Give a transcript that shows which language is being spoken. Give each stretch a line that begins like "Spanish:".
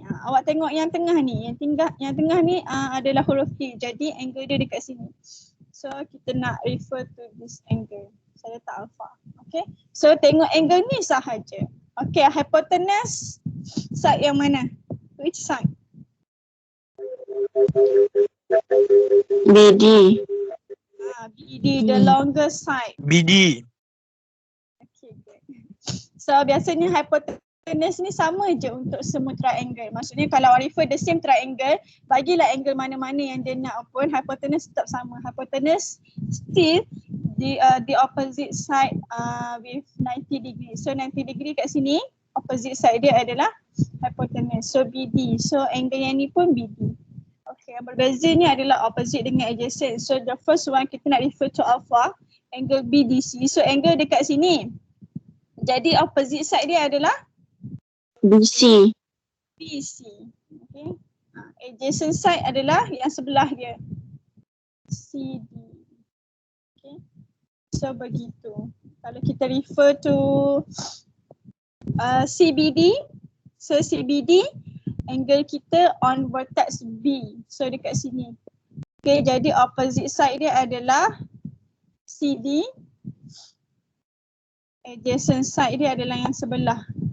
Malay: Awak tengok yang tengah ni, yang tengah ni adalah huruf D. Jadi angle dia dekat sini.
English: So
Malay: kita nak
English: refer to this angle.
Malay: Saya letak alpha. Okay, so tengok angle ni sahaja.
English: Okay, hypotenuse side
Malay: yang mana?
English: Which side? BD. BD, the longest side. BD.
Malay: Okay, good. So biasanya hypotenuse ni sama je untuk semua triangle. Maksudnya kalau
English: refer the same triangle,
Malay: bagilah angle mana-mana yang dia nak pun, hypotenuse tetap sama.
English: Hypotenuse still the opposite side with 90 degree.
Malay: So 90 degree kat sini, opposite side dia adalah hypotenuse. So BD. So angle yang ni pun BD. Okay, yang berbeza ni adalah opposite dengan adjacent.
English: So the first one
Malay: kita nak
English: refer to alpha, angle BDC.
Malay: So angle dekat sini. Jadi opposite side dia adalah BC. BC. Okay. Adjacent side adalah yang sebelah dia, CD. Okay. So begitu. Kalau kita
English: refer to CBD, so CBD angle kita on vertex B.
Malay: So dekat sini. Okay, jadi opposite side dia adalah CD. Adjacent side dia adalah yang sebelah.